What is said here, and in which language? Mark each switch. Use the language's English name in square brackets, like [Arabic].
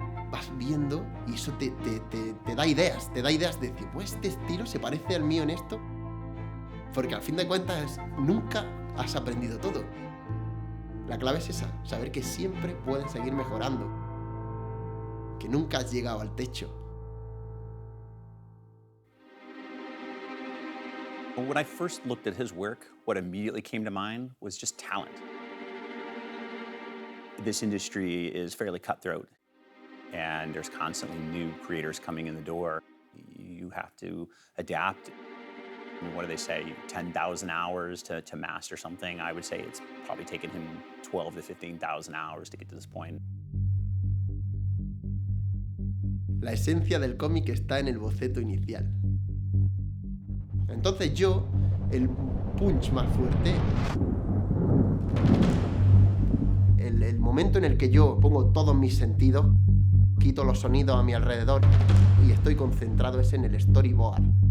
[Spanish] Vas viendo y eso te da ideas de decir, pues este estilo se parece al mío en esto, porque al fin de cuentas nunca has aprendido todo. La clave es esa, saber que siempre puedes seguir mejorando, que nunca has llegado al techo. [English] When I first looked at his work, what immediately came to mind was just talent. This industry is fairly cutthroat, and there's constantly new creators coming in the door. You have to adapt. I mean, what do they say? 10,000 hours to master something. I would say it's probably taken him 12 to 15,000 hours to get to this point. [Spanish] La esencia del cómic está en el boceto inicial. Entonces yo, el punch más fuerte, el momento en el que yo pongo todos mis sentidos, quito los sonidos a mi alrededor y estoy concentrado es en el storyboard.